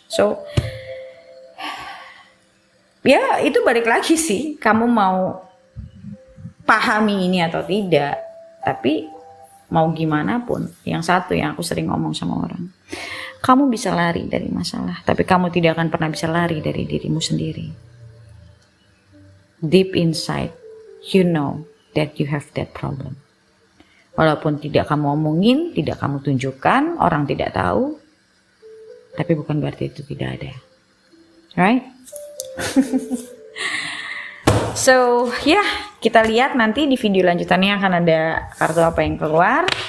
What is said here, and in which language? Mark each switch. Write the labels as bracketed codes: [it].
[id] So ya itu balik lagi sih, kamu mau pahami ini atau tidak. Tapi mau gimana pun, yang satu yang aku sering ngomong sama orang, kamu bisa lari dari masalah, tapi kamu tidak akan pernah bisa lari dari dirimu sendiri. [en] Deep inside, you know that you have that problem. [id] Walaupun tidak kamu omongin, tidak kamu tunjukkan, orang tidak tahu, tapi bukan berarti itu tidak ada. [en] Right? [id] So, ya, kita lihat nanti di video lanjutannya akan ada kartu apa yang keluar.